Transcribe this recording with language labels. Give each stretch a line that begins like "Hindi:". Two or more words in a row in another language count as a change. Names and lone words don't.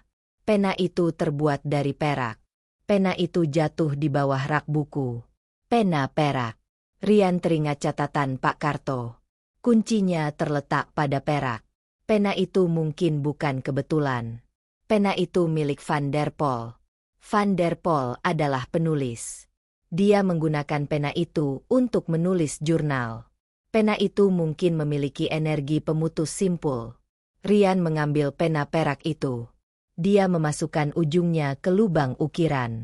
Indonesian: Pena itu terbuat dari perak. Pena itu jatuh di bawah rak buku. Pena perak. Rian teringat catatan Pak Karto. Kuncinya terletak pada perak. Pena itu mungkin bukan kebetulan. Pena itu milik Van der Pol. Van der Pol adalah penulis. Dia menggunakan pena itu untuk menulis jurnal. Pena itu mungkin memiliki energi pemutus simpul. Rian mengambil pena perak itu. Dia memasukkan ujungnya ke lubang ukiran.